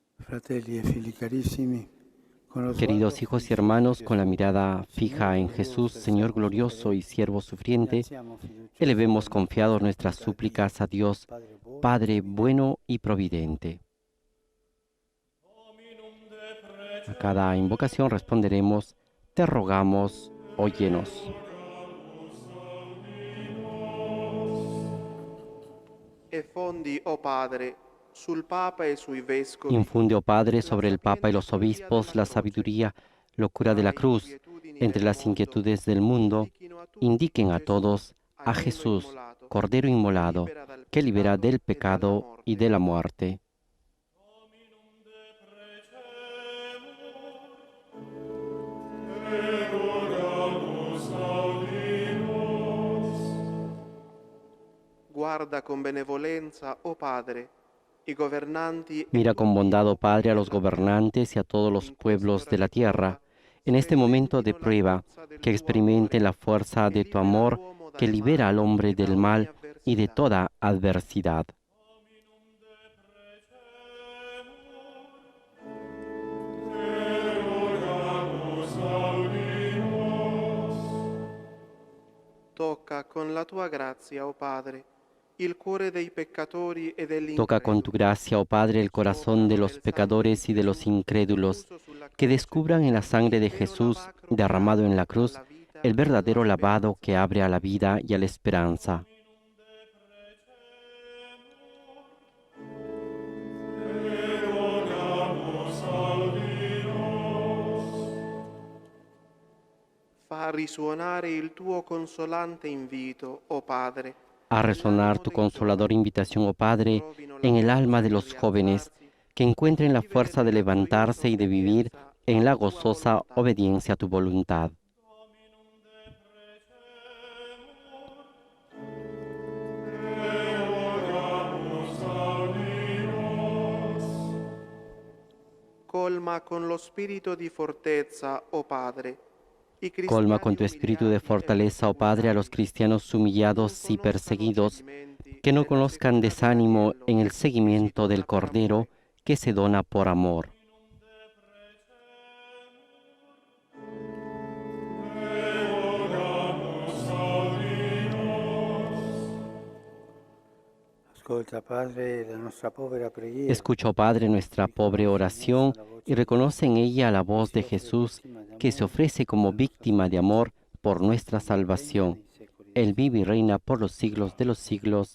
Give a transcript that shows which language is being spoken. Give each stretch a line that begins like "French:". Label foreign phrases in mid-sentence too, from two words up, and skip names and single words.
Italian: Fratelli e figli carissimi, con lo
Spanish: Queridos
Italian: sguardo
Spanish: hijos y
Italian: fisso
Spanish: hermanos,
Italian: in
Spanish: con la
Italian: Gesù,
Spanish: mirada fija en Jesús, Señor glorioso y siervo sufriente,
Italian: innalziamo
Spanish: elevemos
Italian: fiduciosamente
Spanish: confiados
Italian: le
Spanish: nuestras
Italian: supplicate a
Spanish: súplicas a Dios,
Italian: Dio, Padre buono, Padre providente.
Spanish: bueno y providente. A cada invocación responderemos, te rogamos, óyenos.
Italian: E fondi, o Padre, sul Papa e sui Vescovi,
Spanish: Infunde, oh Padre,
Italian: la
Spanish: sobre el Papa y los
Italian: sapienza via
Spanish: obispos
Italian: della
Spanish: la
Italian: croce,
Spanish: sabiduría, locura de
Italian: tra
Spanish: la
Italian: le
Spanish: cruz,
Italian: inquietudini
Spanish: entre
Italian: del
Spanish: las
Italian: mondo,
Spanish: inquietudes del mundo,
Italian: indichino a tutti
Spanish: indiquen a
Italian: Gesù,
Spanish: todos a
Italian: agnello
Spanish: Jesús,
Italian: immolato,
Spanish: Cordero inmolado, que libera del
Italian: e dalla
Spanish: pecado y
Italian: morte.
Spanish: de la muerte.
Italian: Guarda con benevolenza, o Padre, i governanti e
Spanish: Mira con
Italian: tutti i
Spanish: bondad, oh
Italian: popoli
Spanish: Padre, a los
Italian: della terra.
Spanish: gobernantes y a todos los
Italian: In
Spanish: pueblos
Italian: quest'ora
Spanish: de la
Italian: di prova,
Spanish: tierra, en este momento de
Italian: sperimentino la
Spanish: prueba,
Italian: forza del
Spanish: que
Italian: tuo amore,
Spanish: experimenten la fuerza
Italian: che
Spanish: de tu
Italian: libera
Spanish: amor,
Italian: l'uomo
Spanish: que
Italian: dal
Spanish: libera al
Italian: male
Spanish: hombre
Italian: e da
Spanish: del
Italian: ogni
Spanish: mal y de
Italian: avversità.
Spanish: toda adversidad.
Italian: Tocca con la tua grazia, o Padre, il cuore dei peccatori e degli
Spanish: Toca con tu
Italian: increduli.
Spanish: gracia, oh Padre, el corazón de
Italian: Scoprano
Spanish: los
Italian: nel sangue di
Spanish: pecadores y de los
Italian: Gesù
Spanish: incrédulos,
Italian: effuso sulla
Spanish: que
Italian: croce
Spanish: descubran en la sangre
Italian: il
Spanish: de
Italian: vero
Spanish: Jesús
Italian: lavacro che
Spanish: derramado en
Italian: apre
Spanish: la cruz
Italian: alla vita
Spanish: el
Italian: e alla
Spanish: verdadero lavado
Italian: speranza.
Spanish: que abre a la vida y a la esperanza.
Italian: Fa risuonare il tuo consolante invito, o Padre,
Spanish: A resonar
Italian: nell'animo
Spanish: tu
Italian: dei
Spanish: consoladora
Italian: giovani,
Spanish: invitación, oh Padre,
Italian: trovino la
Spanish: en el alma
Italian: forza
Spanish: de
Italian: di
Spanish: los jóvenes,
Italian: rialzarsi
Spanish: que
Italian: e di
Spanish: encuentren la
Italian: vivere
Spanish: fuerza de
Italian: nella gioiosa
Spanish: levantarse y de vivir
Italian: obbedienza
Spanish: en la
Italian: alla tua
Spanish: gozosa
Italian: volontà.
Spanish: obediencia a tu voluntad.
Italian: Colma con lo spirito di fortezza, o Padre, i
Spanish: Colma
Italian: cristiani
Spanish: con tu espíritu de
Italian: umiliati e
Spanish: fortaleza, oh Padre, a los
Italian: perseguitati,
Spanish: cristianos
Italian: che non
Spanish: humillados y
Italian: conoscano
Spanish: perseguidos,
Italian: cedimenti
Spanish: que no
Italian: nella
Spanish: conozcan
Italian: seconda
Spanish: desánimo
Italian: dell'agnello
Spanish: en el
Italian: che si
Spanish: seguimiento del
Italian: dona per
Spanish: Cordero
Italian: amore.
Spanish: que se dona por amor.
Italian: Ascolta, Padre, la nostra povera preghiera.
Spanish: Escucha, oh Padre, nuestra pobre oración y reconoce en ella la voz de
Italian: si offre
Spanish: Jesús
Italian: vittima d'amore
Spanish: que se ofrece como
Italian: per la nostra
Spanish: víctima de amor
Italian: salvezza.
Spanish: por nuestra
Italian: Vive e regna
Spanish: salvación.
Italian: nei secoli dei
Spanish: Él
Italian: secoli.
Spanish: vive y reina por los siglos de los siglos.